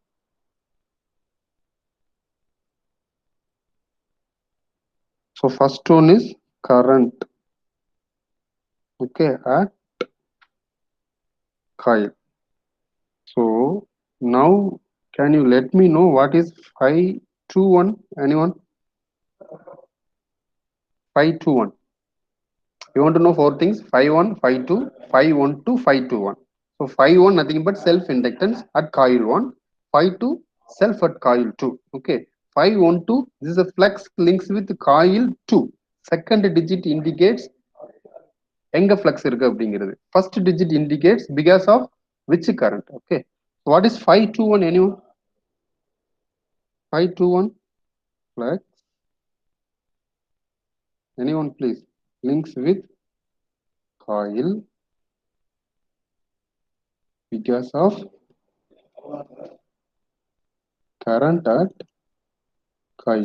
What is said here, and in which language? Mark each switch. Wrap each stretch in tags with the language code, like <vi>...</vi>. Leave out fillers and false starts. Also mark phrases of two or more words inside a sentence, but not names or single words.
<en>So first one is current, okay, at coil. So now can you let me know what is phi 2 1? Anyone? Phi 2 1. You want to know four things: phi 1, phi 2, phi 1 2, phi 2 1. So phi 1 nothing but self inductance at coil 1, phi 2 self at coil 2. Okay, phi 1 2, this is a flux links with coil 2. Second digit indicates</en> <ta>எங்க flux இருக்கு அப்படிங்கிறது.</ta> <en>First digit indicates because of which current. Okay, so what is phi 2 1? Anyone? Phi 2 1 flux. Anyone please? Links with coil because of current at coil.</en>